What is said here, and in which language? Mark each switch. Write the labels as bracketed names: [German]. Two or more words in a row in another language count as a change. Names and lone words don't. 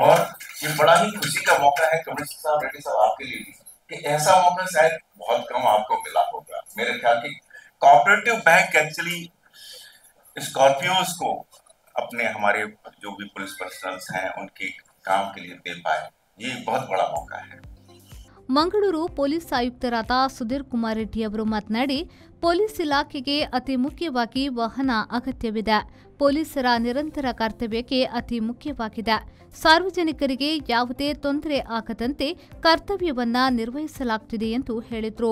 [Hindi] और ये बड़ा ही खुशी का मौका है कमिश्नर साहब, रेड्डी साहब, आपके लिए कि ऐसा मौका शायद बहुत कम आपको मिला होगा। मेरे ख्याल की [English] cooperative bank actually Scorpios [Hindi] को अपने हमारे जो भी [English] police personnels [Hindi] हैं उनके काम के लिए दे पाए, ये बहुत बड़ा मौका है। [Kannada] ಮಂಗಳೂರು ಪೊಲೀಸ್ ಆಯುಕ್ತರಾದ ಸುಧೀರ್ ಕುಮಾರ್ ರೆಡ್ಡಿ ಅವರು ಮಾತನಾಡಿ, ಪೊಲೀಸ್ ಇಲಾಖೆಗೆ ಅತಿ ಮುಖ್ಯವಾಗಿ ವಾಹನ ಅಗತ್ಯವಿದೆ. ಪೊಲೀಸರ ನಿರಂತರ ಕರ್ತವ್ಯಕ್ಕೆ ಅತಿ ಮುಖ್ಯವಾಗಿದೆ. ಸಾರ್ವಜನಿಕರಿಗೆ ಯಾವುದೇ ತೊಂದರೆ ಆಗದಂತೆ ಕರ್ತವ್ಯವನ್ನ ನಿರ್ವಹಿಸಲಾಗುತ್ತಿದೆ ಎಂದು ಹೇಳಿದರು.